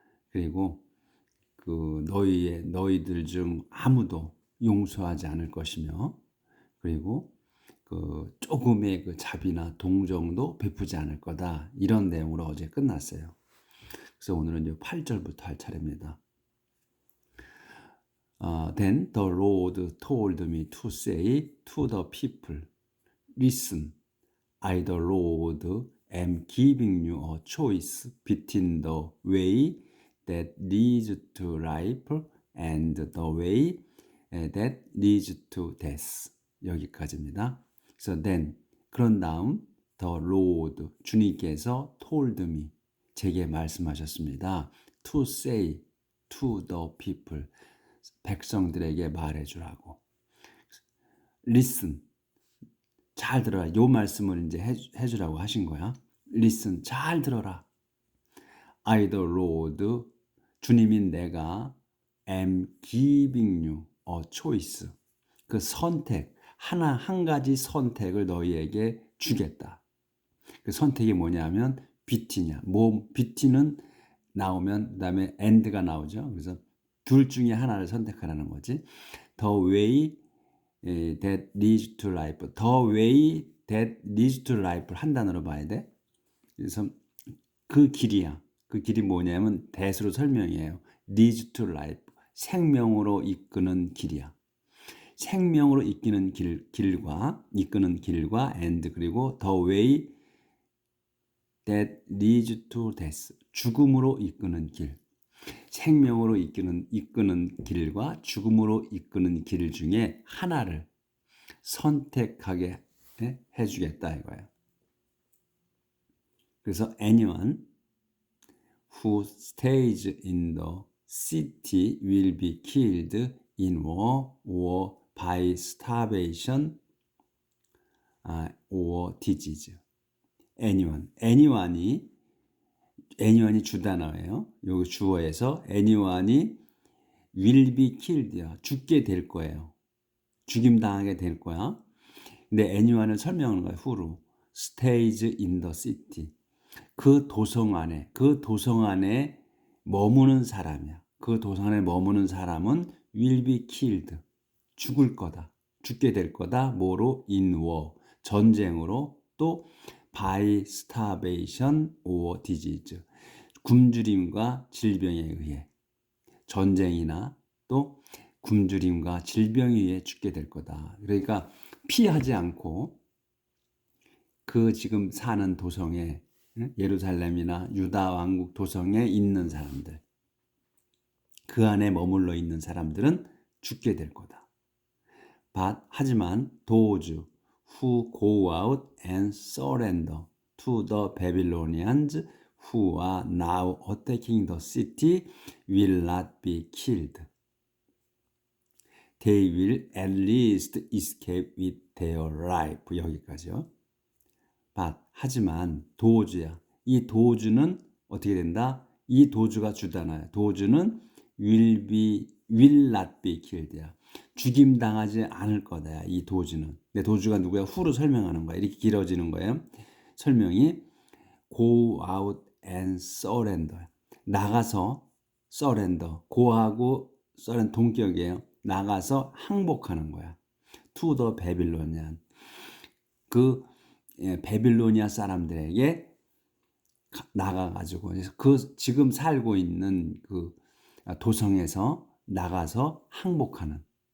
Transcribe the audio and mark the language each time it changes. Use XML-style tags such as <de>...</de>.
<ko>그리고 그 너희들 중 아무도 용서하지 않을 것이며, 그리고 그 조금의 그 자비나 동정도 베푸지 않을 거다. 이런 내용으로 어제 끝났어요. 그래서 오늘은 이제 8절부터 할 차례입니다.</ko> <en>Then the Lord told me to say to the people, listen, I the Lord am giving you a choice between the way that leads to life and the way that leads to death.</en> <ko>여기까지입니다. 그래서</ko> <en>then,</en> <ko>그런 다음 the Lord, 주님께서</ko> <en>told me,</en> <ko>제게 말씀하셨습니다.</ko> <en>to say to the people,</en> <ko>백성들에게 말해주라고.</ko> <en>listen,</en> <ko>잘 들어라. 요 말씀을 이제 해주라고 하신 거야.</ko> <en>listen,</en> <ko>잘 들어라.</ko> <en>I the Lord,</en> <ko>주님인 내가</ko> <en>am giving you a choice,</en> <ko>그 선택, 한 가지 선택을 너희에게 주겠다. 그 선택이 뭐냐면 between이야. between은 나오면 그다음에 and가 나오죠. 그래서 둘 중에 하나를 선택하라는 거지.</ko> <en>The way that leads to life. The way that leads to life</en> <ko>한 단어로 봐야 돼. 그래서 그 길이야. 그 길이 뭐냐면 that으로 설명이에요.</ko> <en>leads to life.</en> <ko>생명으로 이끄는 길이야. 생명으로 이끄는 길과</ko> <en>and,</en> <ko>그리고</ko> <en>the way that leads to death.</en> <ko>죽음으로 이끄는 길. 생명으로 이끄는 길과 죽음으로 이끄는 길 중에 하나를 선택하게 해주겠다 이거예요. 그래서</ko> <en>anyone who stays in the city will be killed in war or by starvation or disease.</en> <ko>anyone이 주단어예요. 여기 주어에서 anyone이</ko> <en>will be killed</en> <ko>야. 죽게 될 거예요. 죽임당하게 될 거야. 근데 anyone을 설명하는 거야.</ko> <en>who로. stays in the city.</en> <ko>그 도성 안에 머무는 사람이야. 그 도성 안에 머무는 사람은</ko> <en>will be killed.</en> <ko>죽을 거다. 죽게 될 거다. 뭐로?</ko> <en>in war.</en> <ko>전쟁으로, 또</ko> <en>by starvation or disease.</en> <ko>굶주림과 질병에 의해. 전쟁이나 또 굶주림과 질병에 의해 죽게 될 거다. 그러니까 피하지 않고 그 지금 사는 도성에, 예루살렘이나 유다 왕국 도성에 있는 사람들, 그 안에 머물러 있는 사람들은 죽게 될 거다. 하지만</ko> <en>those who go out and surrender to the Babylonians who are now attacking the city will not be killed. They will at least escape with their life.</en> <ko>여기까지요. 하지만 도주야. 이 도주는 어떻게 된다? 이 도주가 주잖아요. 도주는</ko> <en>will not be killed</en> <ko>야. 죽임 당하지 않을 거다. 이 도주는. 근데 도주가 누구야? 후로 설명하는 거야. 이렇게 길어지는 거예요. 설명이</ko> <en>go out and surrender.</en> <ko>나가서 surrender. go하고 surrender 동격이에요. 나가서 항복하는 거야.</ko> <en>to the Babylonian.</en> <ko>베빌로니아 사람들에게 나가가지고 그 지금 살고 있는 그 도성에서 나가서 항복하는.</ko>